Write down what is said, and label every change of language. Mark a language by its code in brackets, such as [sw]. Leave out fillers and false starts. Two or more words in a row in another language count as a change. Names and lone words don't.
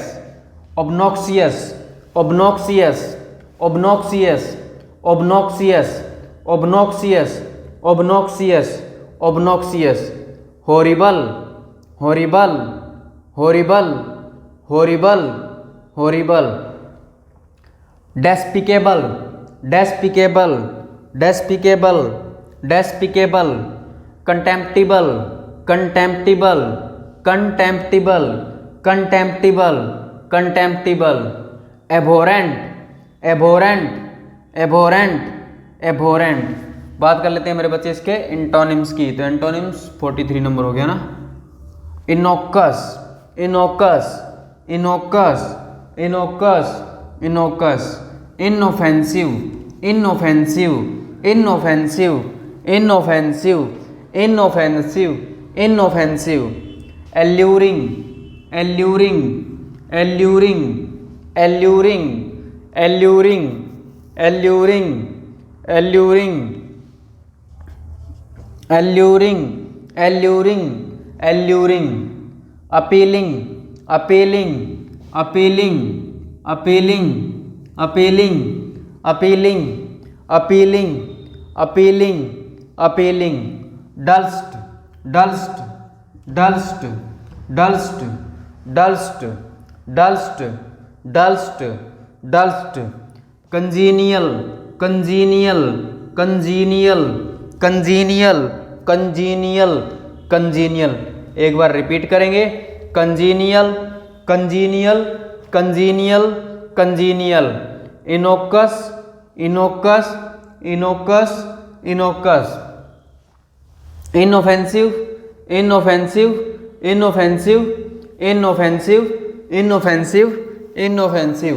[en] obnoxious, obnoxious, obnoxious, obnoxious, obnoxious, obnoxious, obnoxious। horrible, horrible, horrible, horrible, horrible। despicable, despicable, despicable, despicable। contemptible, contemptible, contemptible, contemptible, contemptible। abhorrent, abhorrent, abhorrent, abhorrent। [hi] बात कर लेते हैं मेरे बच्चे इसके इंटोनिम्स की। तो एंटोनिम्स 43 नंबर हो गया ना। [en] innocuous, innocuous, innocuous, innocuous, innocuous. inoffensive, inoffensive, inoffensive, inoffensive, inoffensive, inoffensive. alluring, alluring, alluring, alluring, alluring, alluring, alluring, alluring, एल्यूरिंग, alluring, appealing, appealing, appealing, appealing, appealing, appealing, appealing, appealing, appealing, dulcet, dulcet, dulcet, dulcet, dulcet, dulcet, dulcet, dulcet, congenial, congenial, congenial, congenial, congenial, congenial। [hi] एक बार रिपीट करेंगे, [en] congenial, congenial, congenial, congenial, innocuous, innocuous, innocuous, innocuous, inoffensive, inoffensive, inoffensive, inoffensive, inoffensive, inoffensive,